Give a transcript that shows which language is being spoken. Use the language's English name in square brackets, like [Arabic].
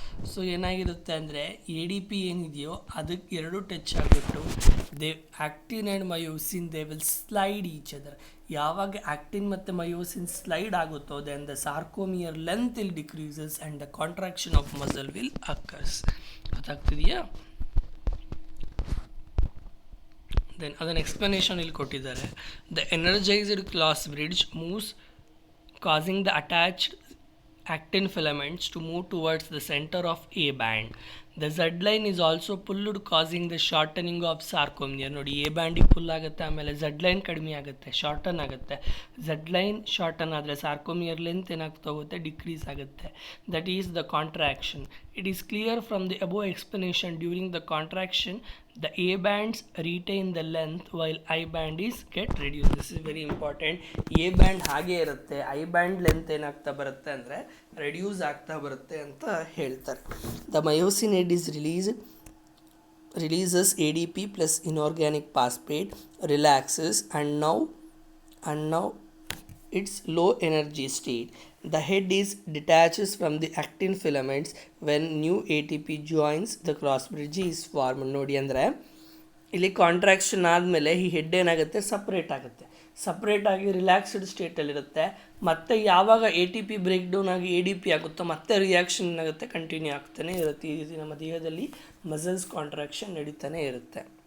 [Kannada] So ಏನಾಗಿರುತ್ತೆ ಅಂದರೆ, A D P ಏನಿದೆಯೋ ಅದಕ್ಕೆ ಎರಡು ಟಚ್ ಆಗಿಬಿಟ್ಟು actin and myosin [English] They will slide each other. [Kannada] ಯಾವಾಗ ಆಕ್ಟಿನ್ ಮತ್ತು ಮಯೋಸಿನ್ ಸ್ಲೈಡ್ ಆಗುತ್ತೋ [English] Then the sarcomere length will decreases and the contraction of muscle will occurs. [Kannada] ಗೊತ್ತಾಗ್ತಿದೆಯಾ? Then ಅದನ್ನು ಎಕ್ಸ್ಪ್ಲನೇಷನ್ ಇಲ್ಲಿ ಕೊಟ್ಟಿದ್ದಾರೆ. [English] The energised cross bridge moves causing the attached actin filaments to move towards the center of A band. The Z line is also pulled, causing the shortening of sarcomere. [Kannada] ನೋಡಿ, A ಬ್ಯಾಂಡಿಗೆ full ಆಗುತ್ತೆ, ಆಮೇಲೆ Z line ಕಡಿಮೆ ಆಗುತ್ತೆ, shorten ಆಗುತ್ತೆ. Z line shorten ಆದರೆ ಸಾರ್ಕೋಮಿಯರ್ length ಏನಾಗ್ತಾ ಹೋಗುತ್ತೆ, decrease ಆಗುತ್ತೆ. [English] That is the contraction. It is clear from the above explanation, during the contraction the A bands retain the length while I band is get reduced. This is very important. [Kannada] A band ಹಾಗೆ ಇರುತ್ತೆ, I band length ಏನಾಗ್ತಾ ಬರುತ್ತೆ ಅಂದರೆ reduce ಆಗ್ತಾ ಬರುತ್ತೆ ಅಂತ ಹೇಳ್ತಾರೆ. [English] The myosin head is releases ADP plus inorganic phosphate, relaxes and now its low energy state. The head is detaches from the actin filaments when new ATP joins the cross bridge is formed. [Kannada] ನೋಡಿ ಅಂದರೆ ಇಲ್ಲಿ contraction ಆದಮೇಲೆ ಈ head ಏನಾಗುತ್ತೆ, separate ಆಗುತ್ತೆ. Separate ಆಗಿ relaxed ಸ್ಟೇಟಲ್ಲಿರುತ್ತೆ. ಮತ್ತು ಯಾವಾಗ A T P break down ಆಗಿ ಎ ಡಿ ಪಿ ಆಗುತ್ತೋ ಮತ್ತೆ ರಿಯಾಕ್ಷನ್ ಏನಾಗುತ್ತೆ, ಕಂಟಿನ್ಯೂ ಆಗ್ತಾನೆ ಇರುತ್ತೆ. ಈ ರೀತಿ ನಮ್ಮ ದೇಹದಲ್ಲಿ ಮಸಲ್ಸ್ ಕಾಂಟ್ರಾಕ್ಷನ್ ನಡೀತಾನೆ ಇರುತ್ತೆ.